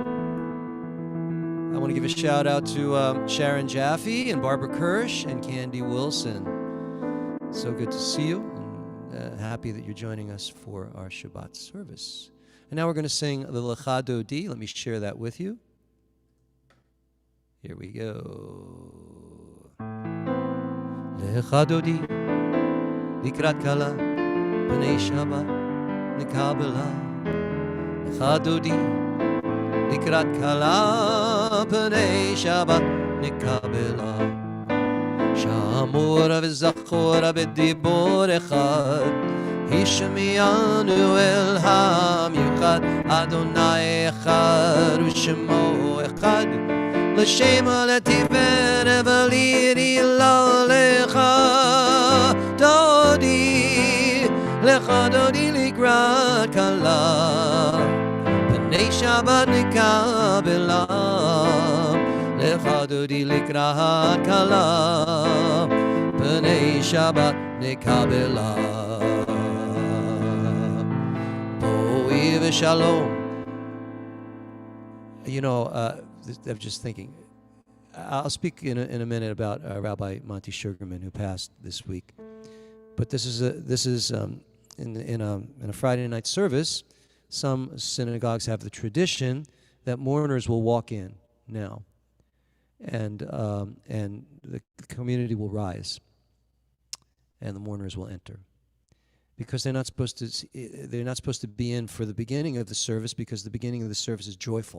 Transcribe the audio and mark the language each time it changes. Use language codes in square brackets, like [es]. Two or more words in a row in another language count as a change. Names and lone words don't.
[en] I want to give a shout out to Sharon Jaffe and Barbara Kirsch and Candy Wilson. So good to see you, and happy that you're joining us for our Shabbat service. And now we're going to sing the Lecha Dodi. Let me share that with you. Here we go. [he] לכה דודי לקראת כלה פני שבת נקבלה. לכה דודי לקראת כלה פני שבת נקבלה. שמור וזכור בדיבור אחד, ישמיענו אל העם יחד, אדוני אחד ושמו אחד, לשם לתפארת ולעילוי לך דודי, לך דודי לקראת כלה, פני שבת נקבלה, לך דודי לקראת כלה, פני שבת נקבלה. בואי ושלום. [en] You know, I'm just thinking. I'll speak in a minute about Rabbi Monty Sugarman, who passed this week. But this is in a Friday night service. Some synagogues have the tradition that mourners will walk in now, and the community will rise, and the mourners will enter, because they're not supposed to be in for the beginning of the service, because the beginning of the service is joyful.